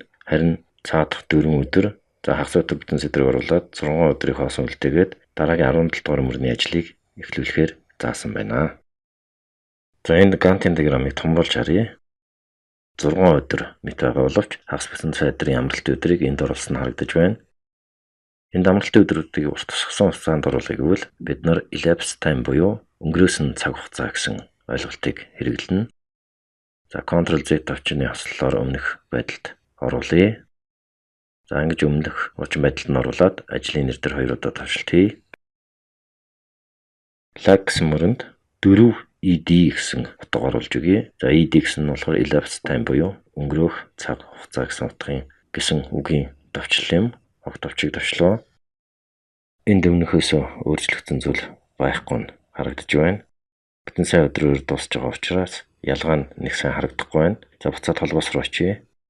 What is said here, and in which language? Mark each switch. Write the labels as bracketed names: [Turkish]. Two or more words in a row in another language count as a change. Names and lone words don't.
[Mongolian] Харин цаадах 4 өдөр хагас өдөр бүтэн сэдрэг оруулаад 6 өдрийг хоосон үлдээгээд дараагийн 17 дугаар мөрний ажлыг эхлүүлэхээр заасан байна. За энд Gantt-ийн диаграммыг томруулж харъя. 6 өдөр мэт байгаа боловч хагас бүтэн сэдрийн амралтын өдрийг энд оруулсан харагдаж байна. Энд амралтын өдрүүдийг урт тусгасан хугацаанд оруулъя гэвэл бид нар [English] elapsed time [Mongolian] буюу өнгөрөөсөн цаг хугацаа гэсэн ойлголтыг хэрэглэнэ. За Ctrl Z товчны хослолоор өмнөх байдалд оруулъя. За ингэж өмнөх орчин байдалд нь оруулаад ажлын нэр дээр 2 удаа тавшилт хий. Lag гэсэн мөрөнд 4ED гэсэн утга оруулж өгье. За ED гэсэн нь болохоор [English] elapsed time [Mongolian] буюу өнгөрөх цаг хугацаа гэсэн утгын гэсэн үгийн товчлол юм. Ог товчийг товчлоо. Энд өмнөхөөс өөрчлөгдсөн зүйл байхгүй нь харагдаж байна. Бүтэн сая өдрөөр дуусж байгаа учраас ялгаа нь нэг сайн харагдахгүй байна. За буцаад холбоос руу очие.